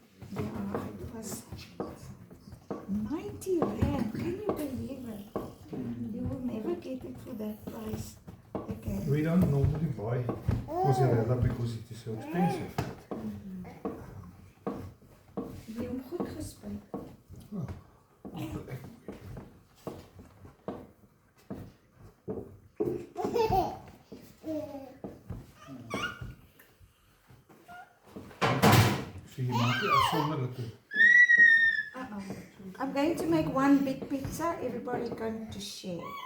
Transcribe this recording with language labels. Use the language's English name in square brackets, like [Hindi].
[English] Yeah, it was 90 rand. Can you believe it? You will never get it for that price again. We don't normally buy mozzarella because it is so expensive. [Dutch] Heb je hem goed gespeeld? So je maakt die afzonderlijke. [English] I'm going to make one big pizza. Everybody going to share.